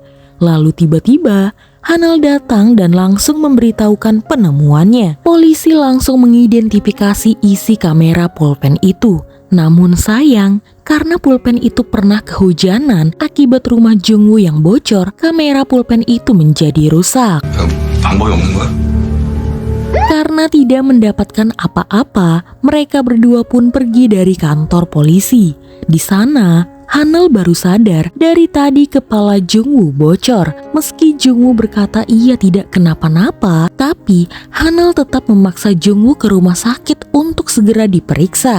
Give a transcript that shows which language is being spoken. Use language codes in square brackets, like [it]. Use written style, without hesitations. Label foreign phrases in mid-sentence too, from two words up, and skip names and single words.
[id] Lalu tiba-tiba Hanel datang dan langsung memberitahukan penemuannya. Polisi langsung mengidentifikasi isi kamera pulpen itu. Namun sayang, karena pulpen itu pernah kehujanan akibat rumah Jung-woo yang bocor, kamera pulpen itu menjadi rusak. [ko] 방법이 없는 거야? [id] Karena tidak mendapatkan apa-apa, mereka berdua pun pergi dari kantor polisi. Di sana, Hanel baru sadar dari tadi kepala Jung-woo bocor. Meski Jung-woo berkata ia tidak kenapa-napa, tapi Hanel tetap memaksa Jung-woo ke rumah sakit untuk segera diperiksa.